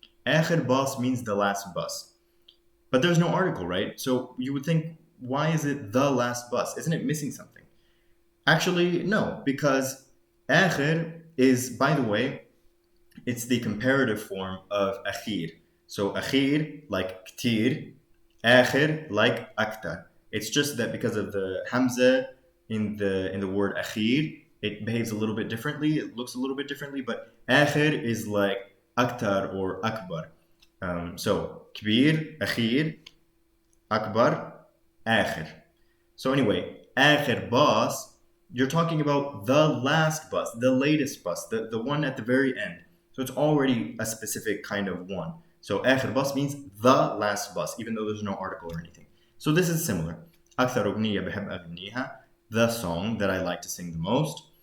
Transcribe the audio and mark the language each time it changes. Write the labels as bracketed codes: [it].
[ar] آخر باص [en] means the last bus. But there's no article, right? So you would think, why is it the last bus? Isn't it missing something? Actually, no, because [ar] آخر [en] is, by the way, it's the comparative form of [ar] أخير. [en] So [ar] أخير, [en] like [ar] كتير, آخر, like أكتر. [en] It's just that because of the hamza in the word [ar] أخير, [en] it behaves a little bit differently. It looks a little bit differently, but [ar] آخر [en] is like [ar] أكتر [en] or [ar] أكبر. [en] So [ar] كبير, أخير, أكبر, آخر. [en] So anyway, [ar] آخر باص, [en] you're talking about the last bus, the latest bus, the one at the very end. So it's already a specific kind of one. So [ar] آخر [en] bus means the last bus, even though there's no article or anything. So this is similar. [ar] أكثر أغنية بحب أغنيها, [en] the song that I like to sing the most.